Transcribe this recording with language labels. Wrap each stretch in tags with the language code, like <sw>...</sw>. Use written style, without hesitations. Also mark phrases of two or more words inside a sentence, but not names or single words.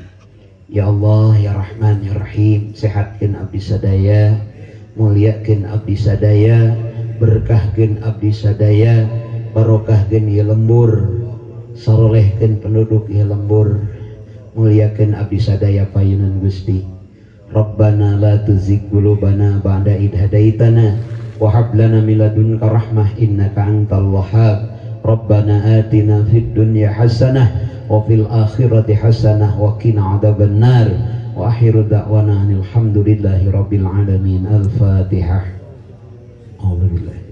<ar>يا الله يا رحمن يا رحيم.</ar> <su>Sehatkeun abdi sadaya, muliakeun abdi sadaya, berkahkeun abdi sadaya, barokahkeun ieu lembur, sarolehkeun penduduk ieu lembur, muliakeun abdi sadaya payunan Gusti.</su> <ar>ربنا لا تزغ قلوبنا بعد إذ هديتنا وهب لنا من لدنك رحمة إنك أنت الوهاب. ربنا آتنا في الدنيا حسنة وفي الآخرة حسنة وقنا عذاب النار. وآخر دعوانا الحمد لله رب العالمين. الفاتحة. الحمد لله.</ar>